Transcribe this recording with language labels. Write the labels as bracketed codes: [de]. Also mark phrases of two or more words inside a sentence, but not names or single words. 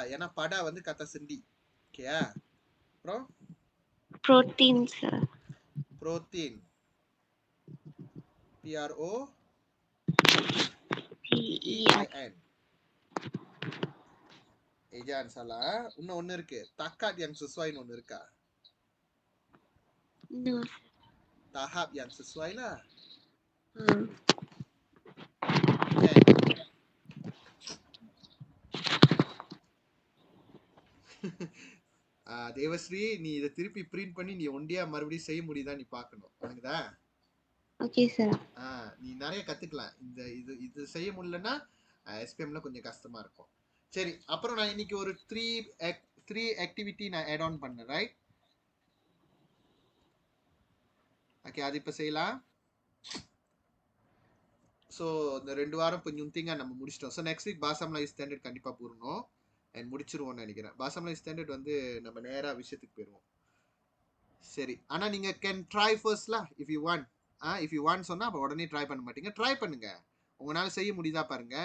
[ms] Yang pada வந்து kata sendi. Okay ya. protein sir. Protein. PROTEIN. Jangan salah. [ta] இன்னும் ஒண்ணு இருக்கு. [ms] Takat yang sesuai [ta] ஒண்ணு இருக்கா? [ms] No. Tahap yang sesuai lah. Kan. [ta] தேவஸ்ரீ நீ இதை திருப்பி பிரிண்ட் பண்ணி நீ ஒண்டியா மறுபடியும் செய்ய முடியுதா நீ பார்க்கணும். உனக்குதா? ஓகே சார். நீ நிறைய கத்துக்கலாம். இந்த இது செய்ய முடியலன்னா SPMல கொஞ்சம் கஷ்டமா இருக்கும். சரி, அப்புறம் நான் இன்னைக்கு ஒரு 3 ஆக்டிவிட்டி நான் [en] add on [ta] பண்ணேன், ரைட்? ஓகே, அது இப்ப செய்யலாம். ஸோ இந்த 2 வாரம் பெஞ்சுத்திங்க நம்ம முடிச்சிட்டோம். [en] So next week [ta] பாசம்லா ஸ்டாண்டர்ட் கண்டிப்பாக பூரணும் அண்ட் முடிச்சிருவோம்னு நினைக்கிறேன். பாசம்லா ஸ்டாண்டர்ட் வந்து நம்ம நேராக விஷயத்துக்கு போயிடுவோம். சரி, ஆனால் நீங்கள் [en] can try firstlah if you want. if you want [ta] சொன்னால் அப்போ உடனே ட்ரை பண்ண மாட்டீங்க. ட்ரை பண்ணுங்க, உங்களால் செய்ய முடியுதா பாருங்க.